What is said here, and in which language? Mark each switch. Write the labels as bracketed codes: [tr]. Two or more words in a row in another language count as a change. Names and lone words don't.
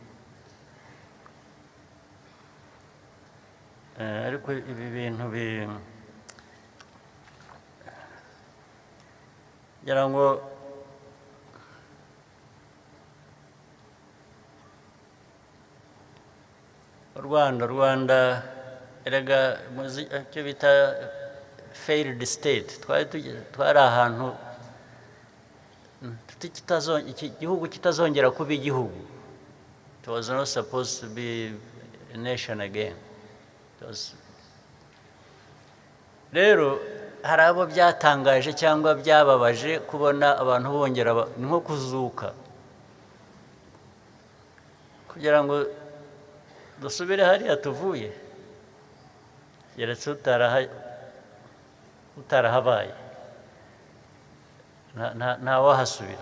[rw] Ariko ibi bintu ngira ngo Rwanda erega icyo bita [en] failed state, [rw] twari ahantu iki gihugu kitazongera kuba igihugu. [en] It was not supposed to be a nation again. [rw] Rero hari abo byatangaje cyangwa byababaje kubona abantu bongera, ni nko kuzuka, kugira ngo dusubire hariya tuvuye, yeretse utarahabaye nta wahasubira.